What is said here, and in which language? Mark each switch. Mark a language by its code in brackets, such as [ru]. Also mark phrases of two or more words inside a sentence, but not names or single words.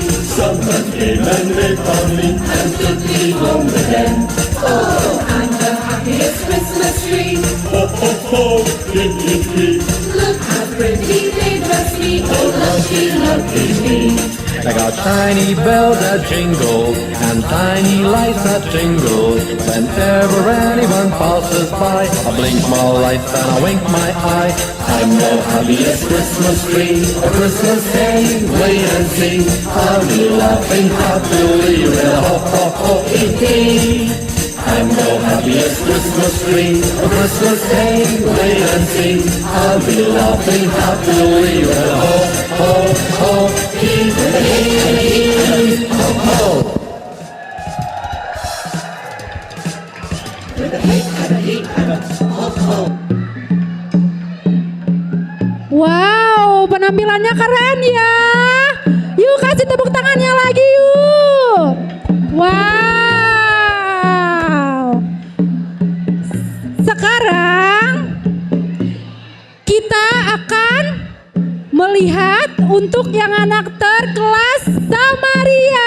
[en] Someone came and they found me and took me home again. Oh, I'm the happiest Christmas tree. Ho ho ho, hee hee hee. Look how pretty they dress me. Oh, lucky, lucky me. I got shiny bells that jingle and tiny lights that jingle. Whenever anyone passes by, I blink my lights and I wink my eye. I'm the happiest Christmas tree, a Christmas day, wait and see. I'll be laughing happily with a ho ho ho hee hee. I'm the happiest Christmas tree, a Christmas day, wait and see. I'll be laughing happily with a ho ho ho hee hee ho ho. With a hey and a he and a ho ho. [id] Wow, penampilannya keren ya. Yuk kasih tepuk tangannya lagi yuk. Wow. Sekarang kita akan melihat untuk yang anak terkelas Samaria.